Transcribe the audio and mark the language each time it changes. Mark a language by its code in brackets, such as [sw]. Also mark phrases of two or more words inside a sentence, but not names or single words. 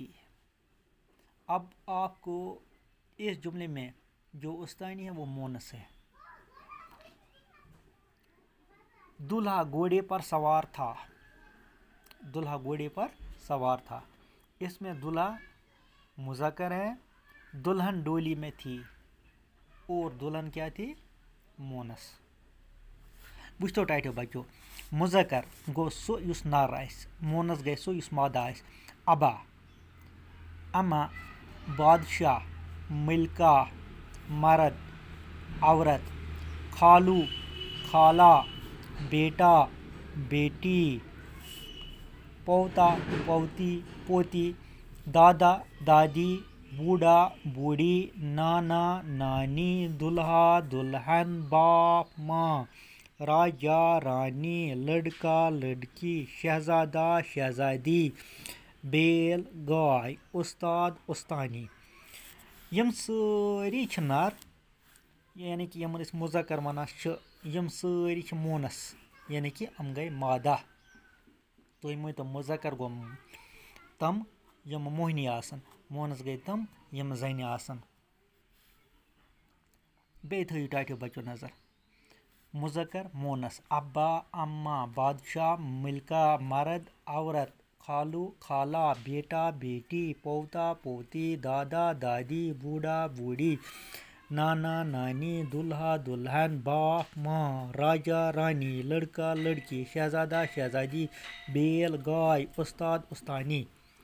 [ur] اب آپ کو اس جملے میں جو استانی ہے وہ مونس ہے۔ دولہا گھوڑے پر سوار تھا۔ دولہا گھوڑے پر سوار تھا، اس میں دولہا مذکر ہے، دلہن ڈولی میں تھی اور دلہن کیا تھی؟ مونس۔ [ks] وچھتو ٹاٹیو بچو، مذکر گو سُہ یُس نر آسہِ، مونس گژھِ سُہ یُس مادہ آسہِ۔ [ur] ابا، اما، بادشاہ، ملکہ، مرد، عورت، خالو، خالہ، بیٹا، بیٹی، پوتا، پوتی، پوتی، دادا، دادی، بوڑھا، بوڑھی، نانا، نانی، دولہا، دلہن، باپ، ماں، راجا، رانی، لڑکا، لڑکی، شہزادہ، شہزادی، بیل، گاے، استاد، استانی۔ [ks] یم سٲری چھِ نر، یعنی کہ یمن أسۍ مذکر ونان چھِ، یم سٲری چھِ مونس، یعنی کہ یم گٔے مادہ۔ تُہۍ مٲنتو مذکر گوٚو تم یم موہنی آسن، مونس گٔے تم یم زنہِ آسن۔ بیٚیہِ تھٲیِو ٹاٹیو بچو نظر، [ur] مذکر مونس، ابا، اما، بادشاہ، ملکہ، مرد، عورت، خالو، خالہ، بیٹا، بیٹی، پوتا، پوتی، دادا، دادی، بوڑھا، بوڑھی، نانا، نانی، دولہا، دلہن، باپ، ماں، راجا، رانی، لڑکا، لڑکی، شہزادہ، شہزادی، بیل، گائے، استاد، استانی۔